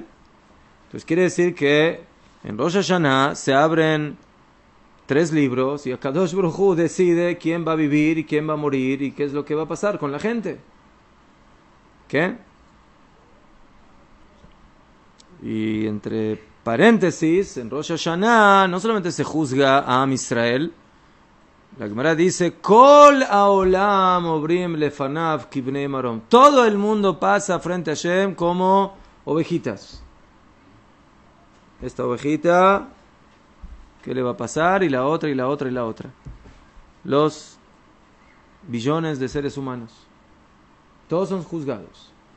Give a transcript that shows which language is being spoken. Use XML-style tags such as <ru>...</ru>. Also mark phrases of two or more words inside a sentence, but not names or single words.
<es>Entonces quiere decir que en Rosh Hashanah se abren 3 libros y Akadosh Baruj Hu decide quién va a vivir y quién va a morir y qué es lo que va a pasar con la gente. ¿Qué? Y entre paréntesis, en Rosh Hashanah no solamente se juzga a Am Israel, la Gemara dice,</es> <he>כל העולם עוברים לפניו כבני מרון.</he> <es>Todo el mundo pasa frente a Hashem como ovejitas. Esta ovejita, ¿qué le va a pasar? Y la otra, y la otra, y la otra. Los billones de seres humanos. Todos son juzgados.</es>